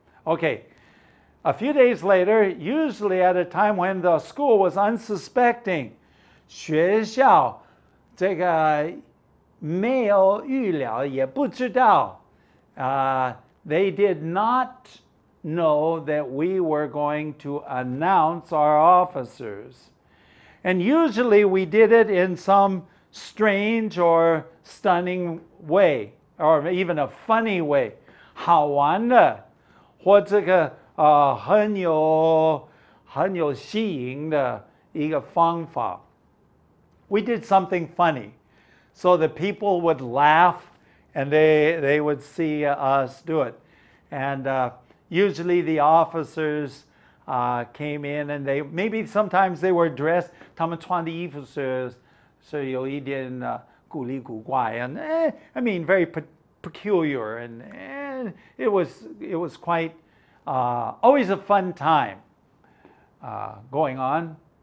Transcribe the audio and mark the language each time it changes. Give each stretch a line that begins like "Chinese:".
English: Okay, a few days later, usually at a time when the school was unsuspecting,
Chinese: 学校这个没有预料也不知道
English: they did not know that we were going to announce our officers. And usually we did it in some strange or stunning way, or even a funny way.
Chinese: 好玩的或这个很有吸引的一个方法.
English: We did something funny, so the people would laugh and they would see us do it. And usually the officers came in and maybe sometimes they were dressed,
Chinese: 他们穿的衣服是有一点古里古怪
English: and I mean very peculiar, and it was quite always a fun time going on.